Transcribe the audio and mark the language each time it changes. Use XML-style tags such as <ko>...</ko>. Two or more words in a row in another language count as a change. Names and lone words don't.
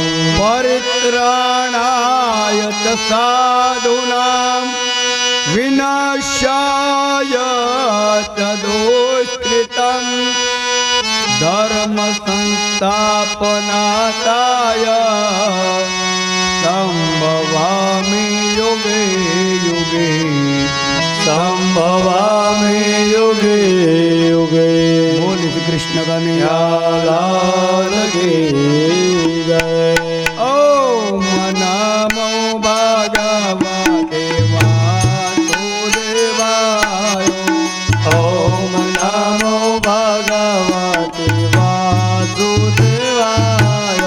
<sa>परित्राणाय च साधूनां विनाशाय च दुष्कृतं धर्म संस्थापनार्थाय संभवामि युगे युगे संभवामि युगे युगे।</sa> <gu>શ્રી કૃષ્ણ કનૈયાલાલ કી જય.</gu> <sa>ओम नमो भगवते वासुदेवाय. ओम नमो भगवते वासुदेवाय.</sa>